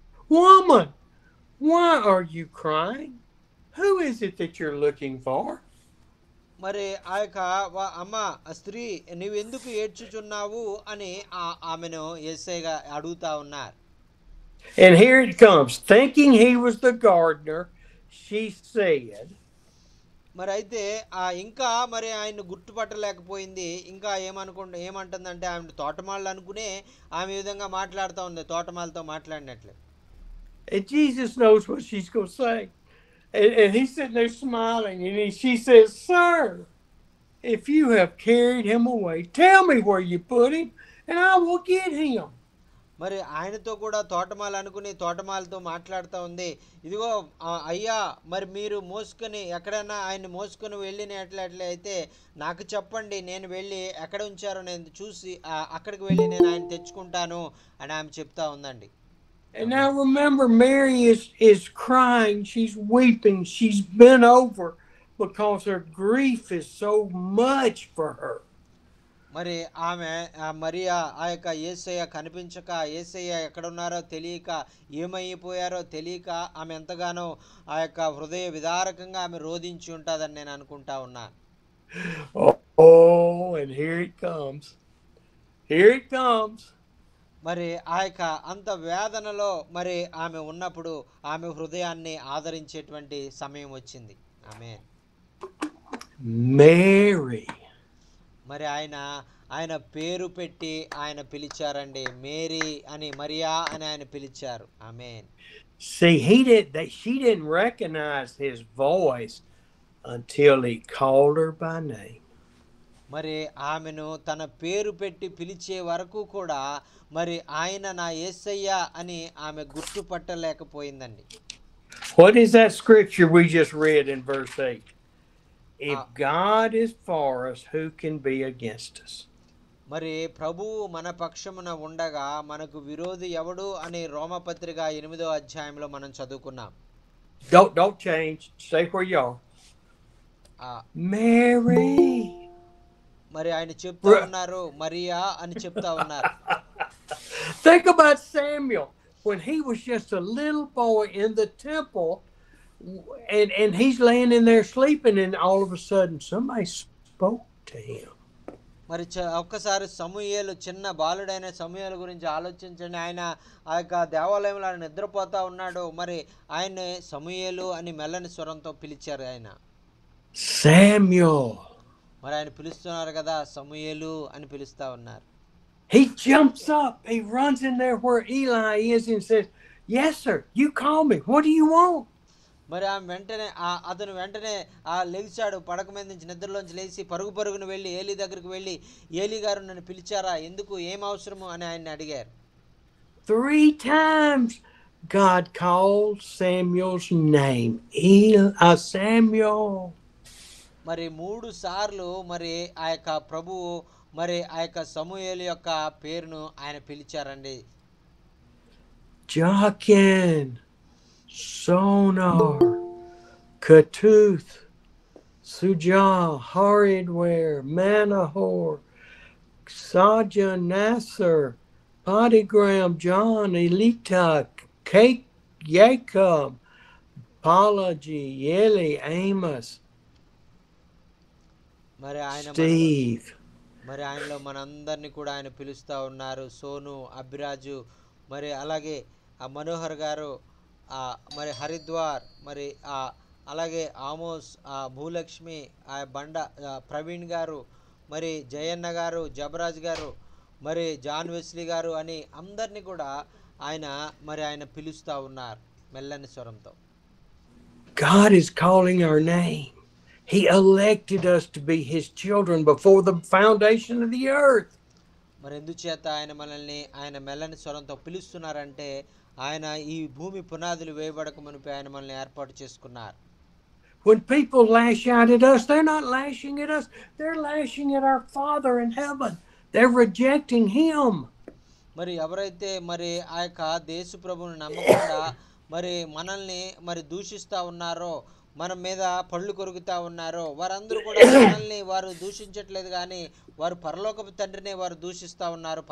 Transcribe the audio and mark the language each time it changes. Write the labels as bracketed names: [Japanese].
[English] Woman, why are you crying? Who is it that you're looking for? [Telugu] మరి ఆ యొక్క అమ్మ స్త్రీ, నువ్వు ఎందుకు ఏడ్చుచున్నావు అని ఆమెను యేసయ్య అడుగుతా ఉన్నారు. [English] And here it comes. Thinking he was the gardener, she said, [Telugu] మరి అయితే ఇంకా మరి ఆయన గుర్తుపట్టలేకపోయింది. ఇంకా ఏమంటుందంటే ఆమె తోటమాళ్ళు అనుకునే ఆమె విధంగా మాట్లాడుతూ ఉంది, తోటమాలతో మాట్లాడినట్లు. [English] and Jesus knows what she's going to say. And he's sitting there smiling, and she says, Sir, if you have carried him away, tell me where you put him, and I will get him. [Telugu] మరి ఆయనతో కూడా తోటమాల అనుకుని తోటమాలతో మాట్లాడుతూ ఉంది, ఇదిగో అయ్యా మరి మీరు మోసుకొని ఎక్కడైనా ఆయన్ని మోసుకొని వెళ్ళినట్లయితే నాకు చెప్పండి, నేను వెళ్ళి ఎక్కడ ఉంచారో నేను చూసి అక్కడికి వెళ్ళి నేను ఆయన తెచ్చుకుంటాను అని ఆమె చెప్తా ఉందండి. [English] And now remember, Mary is crying, she's weeping, she's bent over because her grief is so much for her. [Telugu] మరి ఆమె మరియా ఆ యొక్క యేసయ్య కనిపించక, యేసయ్య ఎక్కడున్నారో తెలియక, ఏమైపోయారో తెలియక ఆమె ఎంతగానో ఆ యొక్క హృదయ విదారకంగా ఆమె రోధించి ఉంటుందని నేను అనుకుంటా ఉన్నా. [English] Oh, and here it comes. Here it comes. [Telugu] మరి ఆ యొక్క అంత వేదనలో మరి ఆమె ఉన్నప్పుడు ఆమె హృదయాన్ని ఆదరించేటువంటి సమయం వచ్చింది. ఆమేన్. [English] Mary. [Telugu] మరి ఆయన పేరు పెట్టి ఆయన పిలిచారండి, మేరీ అని, మరియా అని ఆయన పిలిచారు. ఆమేన్. [English] See, she didn't recognize his voice until he called her by name. [Telugu] మరి ఆమెను తన పేరు పెట్టి పిలిచే వరకు కూడా మరి ఆయన నా యేసయ్య అని ఆమె గుర్తుపట్టలేకపోయిందండి. [English] What is that scripture we just read in verse 8? If God is for us, who can be against us? [Telugu] మరి ప్రభువు మన పక్షమున ఉండగా మనకు విరోధి ఎవడు అనే రోమపత్రిక 8వ అధ్యాయంలో మనం చదువుకున్నాం. [English] Don't change. Stay where you are. Mary. [Telugu] మరి ఆయన చెప్తా ఉన్నారు మరియా అని చెప్తా ఉన్నారు. [English] Think about Samuel when he was just a little boy in the temple, and he's laying in there sleeping, and all of a sudden somebody spoke to him. [Telugu] మరి ఒక్కసారి సమూయేలు, చిన్న బాలుడైన సమూయేలు గురించి ఆలోచించండి. ఆయన ఆ యొక్క దేవాలయంలో ఆయన నిద్రపోతా ఉన్నాడు. మరి ఆయన సమూయేలు అని మెల్లని స్వరంతో పిలిచారు. ఆయన [English] Samuel. [Telugu] మరి ఆయన పిలుస్తున్నారు కదా, సమూయేలు అని పిలుస్తా ఉన్నారు. [English] He jumps up, he runs in there where Eli is and says, "Yes sir, you call me, what do you want?" [Telugu] మరి అతను వెంటనే లేచాడు, పడక మీద నుంచి నిద్రలోంచి లేచి పరుగున వెళ్ళి ఏలీ దగ్గరికి వెళ్ళి, ఏలీ గారు నన్ను పిలిచారా, ఎందుకు, ఏం అవసరము అని ఆయన్ని అడిగారు. [English] 3 times God called Samuel's name. Samuel. [Telugu] మరి 3 సార్లు మరి ఆ యొక్క ప్రభువు మరి ఆ యొక్క సమూయేలు యొక్క పేరును ఆయన పిలిచారండి. [English] Jachin, Sonar, Katuth, Sujah, Haridware, Manahor, Saja, Nasser, Podigram, John, Elita, Kate, Jacob, Apology, Eli, Amos, Steve. [Telugu] మరి ఆయనలో మనందరినీ కూడా ఆయన పిలుస్తూ ఉన్నారు. సోను, అభిరాజు, మరి అలాగే మనోహర్ గారు, మరి హరిద్వార్, మరి అలాగే ఆమోస్, భూలక్ష్మి, బండ ప్రవీణ్ గారు, మరి జయన్న గారు, జబరాజ్ గారు, మరి జాన్ వెస్లీ గారు అని అందరినీ కూడా ఆయన పిలుస్తూ ఉన్నారు మెల్లని స్వరంతో. [English] God is calling our name. He elected us to be his children before the foundation of the earth. [Telugu] మరి ఎందుచేత ఆయన మనల్ని ఆయన మెల్లని స్వరంతో పిలుస్తున్నారంటే ఆయన ఈ భూమి పునాదులు వేయబడక మునిపే ఆయన మనల్ని ఏర్పాటు చేసుకున్నారు. [English] When people lash out at us, they're not lashing at us. They're lashing at our Father in heaven. They're rejecting him. [Telugu] మరి ఎవరైతే మరి ఆ యొక్క యేసు ప్రభువుని నమ్మకుండా మరి మనల్ని మరి దూషిస్తా ఉన్నారో, మన మీద పళ్ళు కొరుకుతా ఉన్నారో, వారందరూ కూడా మనల్ని వారు దూషించట్లేదు కానీ వారు పరలోకపు తండ్రినే వారు దూషిస్తా ఉన్నారు.